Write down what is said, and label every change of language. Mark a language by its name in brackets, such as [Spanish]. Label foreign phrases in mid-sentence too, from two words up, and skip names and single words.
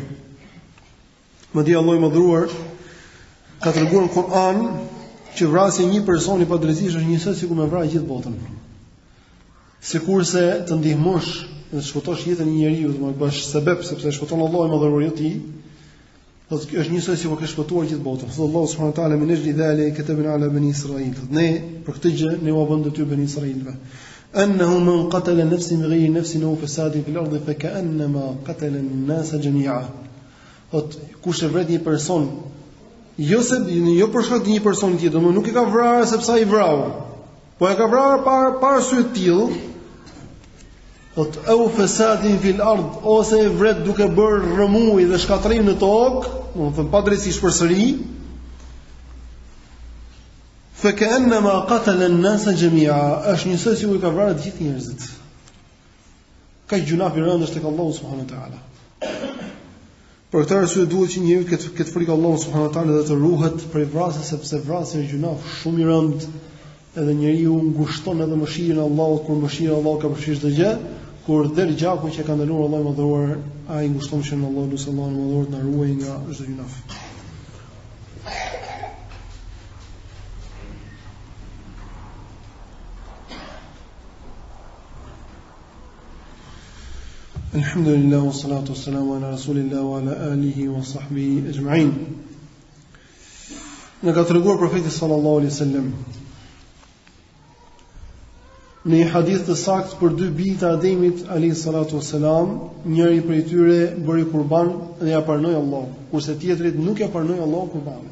[Albanian] Madje Allahu i Madhëruar ka treguar në Kur'an që vrasja e një personi pa drejtësi është njësoj sikur me vrarë gjithë botën. Sikurse të ndihmosh dhe të shpëtosh jetën e një njeriu, do të bësh sebeb sepse shpëton Allahu i Madhëruar jo ti, do të është njësoj sikur ke shpëtuar gjithë botën. [Arabic] Thot الله سبحانه وتعالى من أجل ذلك كتبنا على بني إسرائيل. [Albanian] Ne për këtë gjë ne u vënë detyrë bani Israilëve. [Arabic] أنه من قتل نفسا بغير نفس أو فساد في الأرض فكأنما قتل الناس جميعا. [Albanian] Kush e vret një person, jo për shkak të një personi tjetër, domethënë nuk e ka vrarë sepse ai vrau, po e ka vrarë para arsye të tillë. [Arabic] أو فساد في الأرض, [Albanian] ose e vret duke bërë rrëmuj dhe shkatërrim në tokë, domethënë pa drejtësi përsëri. [Arabic] فكأنما قتل الناس جميعا, [Albanian] është njësoj sikur i ka vrarë të gjithë njerëzit. Ka gjuna i rëndësh tek Allahu [Arabic] سبحانه وتعالى. [Albanian] Për këtë arsye duhet që njeriu të ketë frikë Allahut [Arabic] سبحانه وتعالى [Albanian] dhe të ruhet prej vrasjes, sepse vrasja është gjuna shumë i rëndë, edhe njeriu ngushton edhe mëshirën e Allahut, kur mëshira e Allahut ka përfshirë çdo gjë, kur der gjakun që ka ndaluar Allahu i Madhëruar, ai ngushton mëshirën e Allahut, lutja Allahun i Madhëruar të na ruajë nga çdo gjuna. [Arabic] الحمد لله والصلاة والسلام على رسول الله وعلى آله وصحبه أجمعين. [Albanian] Në ka treguar profeti [Arabic] صلى الله عليه وسلم [Albanian] në një hadith të saktë për dy bijtë të Ademit [Arabic] عليه الصلاة والسلام, [Albanian] njëri prej tyre bëri kurban dhe ja pranoi Allahu, kurse tjetri nuk ja pranoi Allahu kurbanin.